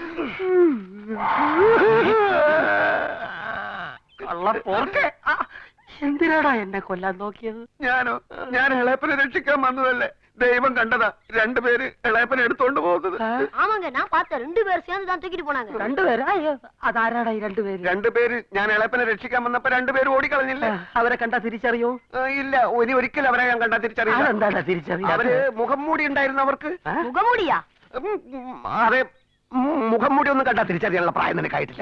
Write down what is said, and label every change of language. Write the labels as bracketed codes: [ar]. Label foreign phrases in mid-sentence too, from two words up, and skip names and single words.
[ml] കള്ളപ്പോർക്കെ, എന്തിനാടാ എന്നെ കൊല്ലാൻ നോക്കിയത്? ഞാൻ ഇളയപ്പനെ രക്ഷിക്കാൻ വന്നതല്ലേ. ദൈവം കണ്ടതാ രണ്ടുപേര് ഇളയപ്പനെ എടുത്തോണ്ട് പോകുന്നത്. [ta] ஆமாங்க நான் பார்த்தேன் 2 பேர் சேர்ந்து தான் தூக்கிட்டு போனாங்க. [ml] രണ്ടുപേരാ? അതാരാടാ ഈ രണ്ടുപേര്? രണ്ടുപേര് ഞാൻ ഇളയപ്പനെ രക്ഷിക്കാൻ വന്നപ്പോ രണ്ടുപേര് ഓടിക്കളഞ്ഞില്ലേ? അവരെ കണ്ടാ തിരിച്ചറിയോ? ഇല്ല, ഒരിക്കലും അവരെ ഞാൻ കണ്ടാ തിരിച്ചറിയില്ല. അതെന്താടാ തിരിച്ചറിയാ? അവര് മുഖം മൂടി ഉണ്ടായിരുന്നു അവർക്ക്. [ta] முகமூடியா? [ml] അതെ, മുഖം മൂടി ഒന്നും കണ്ടാ തിരിച്ചറിയാനുള്ള പ്രായം നിനക്കായിട്ടില്ല.